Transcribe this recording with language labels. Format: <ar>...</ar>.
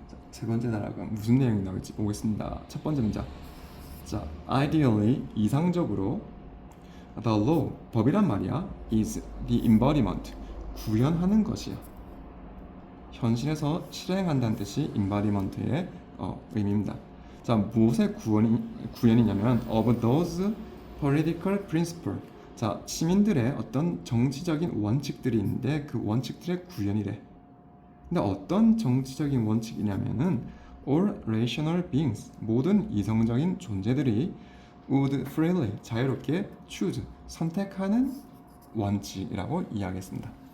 <ko>세 번째 단락은 무슨 내용이 나올지 보겠습니다. 첫 번째 문장.</ko> <en>자, ideally</en> <ko>이상적으로</ko> <en>the law</en> <ko>법이란 말이야</ko> <en>is the embodiment</en> <ko>구현하는 것이야. 현실에서 실행한다는 뜻이 embodiment의 의미입니다. 자, 무엇의 구현이냐면</ko> <en>of those political principle.</en> <ko>자, 시민들의 어떤 정치적인 원칙들이 있는데 그 원칙들의 구현이래. 근데 어떤 정치적인 원칙이냐면은</ko> <en>all rational beings</en> <ko>모든 이성적인 존재들이</ko> <en>would freely</en> <ko>자유롭게</ko> <en>choose</en> <ko>선택하는 원칙이라고 이야기했습니다.</ko>